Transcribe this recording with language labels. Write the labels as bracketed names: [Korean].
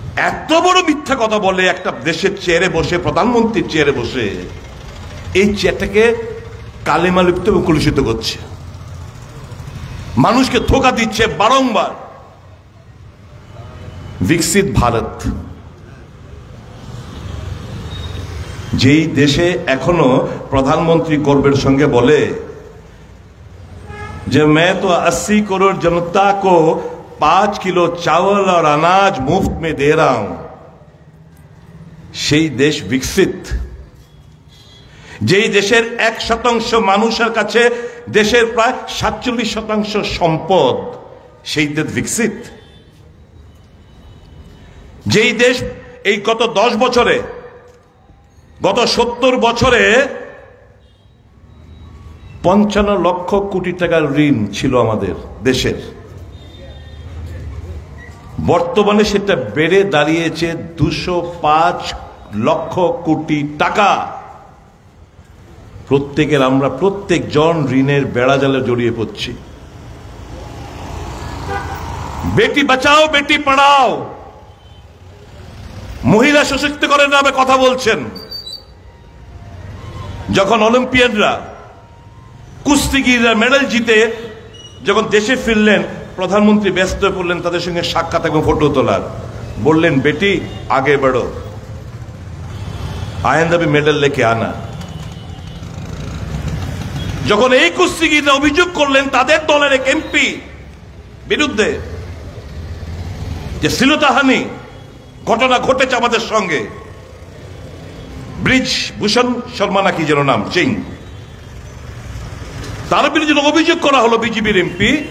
[Bangla] এত বড় মিথ্যা কথা বলে একটা দেশের চেয়ারে বসে, প্রধানমন্ত্রীর চেয়ারে বসে, এই চেয়ারটাকে কালেমা লিপ্ত এবং কলুষিত করছে, মানুষকে ধোঁকা দিচ্ছে বারংবার। বিকশিত ভারত, যেই দেশে এখনো প্রধানমন্ত্রী গর্বের সঙ্গে বলে যে [Hindi] मैं तो 80 करोड़ जनता को 5 किलो चावल और अनाज मुफ्त में दे रहा हूं, [Bangla] সেই দেশ বিকশিত। যেই দেশের 1% মানুষের কাছে দেশের প্রায় 47% সম্পদ, সেই দেশ বিকশিত। যেই দেশ এই গত 10 বছরে, গত 70 বছরে 55 লক্ষ কোটি টাকার ঋণ ছিল আমাদের দেশের, বর্তমানে সেটা বেড়ে দাঁড়িয়েছে 205 লক্ষ কোটি টাকা। আমরা প্রত্যেকজন ঋণের বেড়াজালে জড়িয়ে পড়ছি। বেটি বাঁচাও বেটি পড়াও, মহিলা সশক্তিকরণের নামে কথা বলছেন। যখন অলিম্পিয়ানরা, কুস্তিগিররা মেডেল জিতে যখন দেশে ফিরলেন, প্রধানমন্ত্রী ব্যস্ত হয়ে পড়লেন তাদের সঙ্গে সাক্ষাৎ এবং ফটো তোলার। বললেন, বেটি আগে [Hindi] बढ़ो, आइंदा भी मेडल लेके आना। [Bangla] যখন এই কুস্তিগিররা অভিযোগ করলেন তাদের দলের এক এমপি বিরুদ্ধে যে শ্লীলতাহানি ঘটনা ঘটেছে আমাদের সঙ্গে, ব্রিজ ভূষণ শর্মা নাকি যেন নাম, সিং, তার বিরুদ্ধে অভিযোগ করা হলো বিজেপির এমপি।